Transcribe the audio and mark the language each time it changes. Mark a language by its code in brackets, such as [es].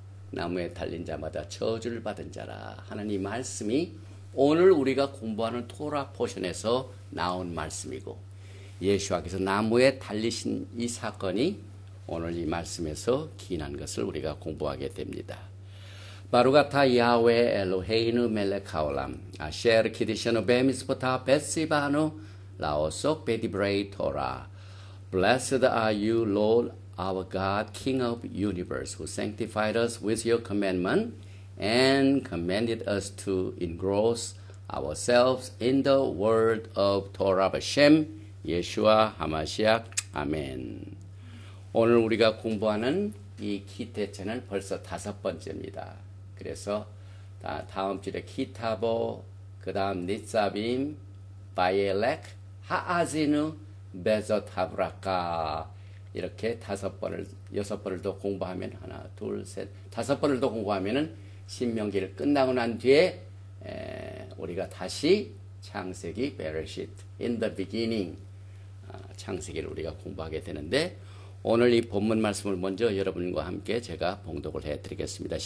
[ko] 나무에 달린 자마다 저주를 받은 자라 하는 이 말씀이 오늘 우리가 공부하는 토라 포션에서 나온 말씀이고 예수와께서 나무에 달리신 이 사건이 오늘 이 말씀에서 기인한 것을 우리가 공부하게 됩니다. [he] 바루가타 야훼 엘로헤이누 멜렉 하올람 아셰르 키디셔노 베미스포타 베시바누 라오속 베디브레이 토라 [en] Blessed are you, Lord, our God, King of universe, who sanctified us with your commandment and commanded us to engross ourselves in the word of Torah Hashem, 예수와 하마시아, 아멘. [ko] 오늘 우리가 공부하는 이 키테체는 벌써 5번째입니다. 그래서 다음 주에 키타보, 그 다음 니사빔, 바이엘렉, 하아지누, 베젓 하브라카 이렇게 5번을 6번을 더 공부하면 하나 둘 셋 5번을 더 공부하면은 신명기를 끝나고 난 뒤에 우리가 다시 창세기 베레시트 [en] in the beginning [ko] 창세기를 우리가 공부하게 되는데 오늘 이 본문 말씀을 먼저 여러분과 함께 제가 봉독을 해드리겠습니다.